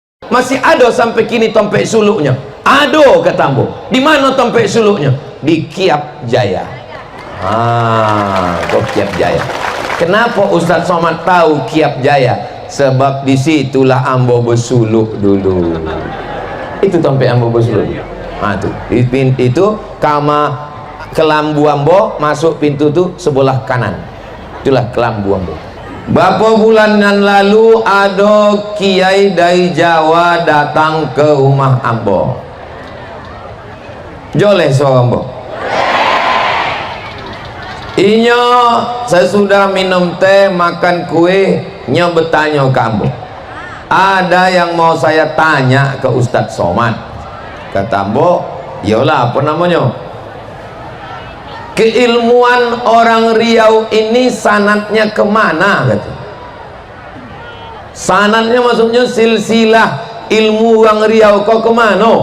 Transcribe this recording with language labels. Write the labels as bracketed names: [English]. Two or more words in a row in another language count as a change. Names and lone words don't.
[Malay] masih ada sampai kini tompek suluknya. Ada kata ambo. Di mana tompek suluknya? Di Kiap Jaya. Kok Kiap Jaya. [Indonesian] Kenapa Ustaz Somad tahu Kiap Jaya? [Malay] Sebab disitulah ambo bersuluk dulu. Itu tompek ambo bersuluk. Itu kama kelambu ambo, masuk pintu tu sebelah kanan. Itulah kelambu ambo. Berapa bulan yang lalu ada kiai dari Jawa datang ke rumah ambo. Joleh suara ambo. Inyo sesudah minum teh, makan kue, nyo bertanya ke ambo. [Indonesian] Ada yang mau saya tanya ke Ustadz Somad. [Malay] Kata ambo, yalah apa namanya? [Indonesian] Keilmuan orang Riau ini sanatnya kemana? [Malay] Kata. Sanatnya maksudnya silsilah ilmu orang Riau kau kemana?